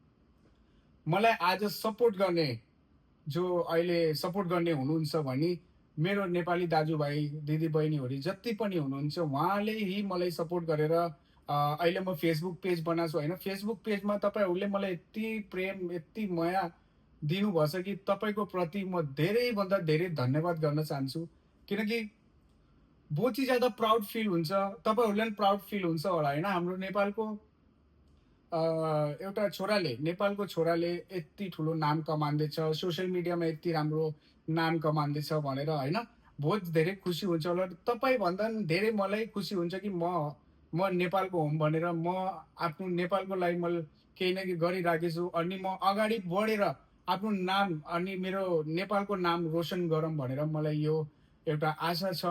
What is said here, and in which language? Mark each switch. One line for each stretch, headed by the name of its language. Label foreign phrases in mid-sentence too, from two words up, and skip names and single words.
Nepali: मलाई आज सपोर्ट गर्ने जो अहिले सपोर्ट गर्ने हुनुहुन्छ भने मेरो नेपाली दाजुभाइ, दिदीबहिनीहरू जति पनि हुनुहुन्छ, उहाँले ही मलाई सपोर्ट गरेर अहिले म फेसबुक पेज बनाएको छु होइन। फेसबुक पेजमा तपाईँहरूले मलाई यति प्रेम, यति माया दिनुभएछ कि तपाईँको प्रति म धेरैभन्दा धेरै धन्यवाद गर्न चाहन्छु। किनकि
Hindi: बहुत ही ज़्यादा
English: proud feel
Nepali: हुन्छ, तपाईँहरूलाई पनि
English: proud feel
Nepali: हुन्छ होला होइन। हाम्रो नेपालको अ, एउटा छोराले नेपालको छोराले यति ठुलो नाम कमाउँदैछ,
English: social mediaमा
Nepali: यति राम्रो नाम कमाउँदैछ भनेर होइन, बहुत धेरै खुसी हुन्छ होला। तपाईँभन्दा पनि धेरै मलाई खुसी हुन्छ कि म नेपालको हुँ भनेर म आफ्नो नेपालको लागि मैले केही न केही गरिरहेको छु अनि म अगाडि बढेर आफ्नो नाम अनि मेरो नेपालको नाम रोशन गरौँ भनेर मलाई यो एउटा आशा छ।